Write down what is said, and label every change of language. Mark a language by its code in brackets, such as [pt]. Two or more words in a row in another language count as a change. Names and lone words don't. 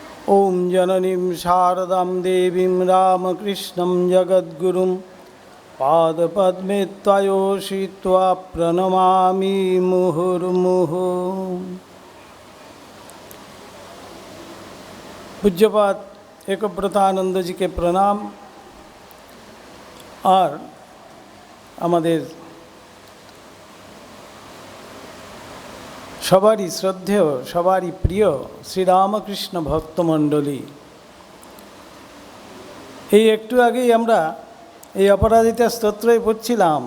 [sa] ओम जननीं शारदां देवीं रामकृष्णं जगद्गुरुं पादपद्मे त्वयोषित्वा प्रणमामि मुहुर्मुहुः। [hi] पूज्यपाद एकव्रतानंद जी के प्रणाम और [bn] আমাদের সবারই শ্রদ্ধেয় সবারই প্রিয় শ্রীরামকৃষ্ণ ভক্তমণ্ডলী, এই একটু আগেই আমরা এই অপরাজিতা স্তোত্রই পড়ছিলাম।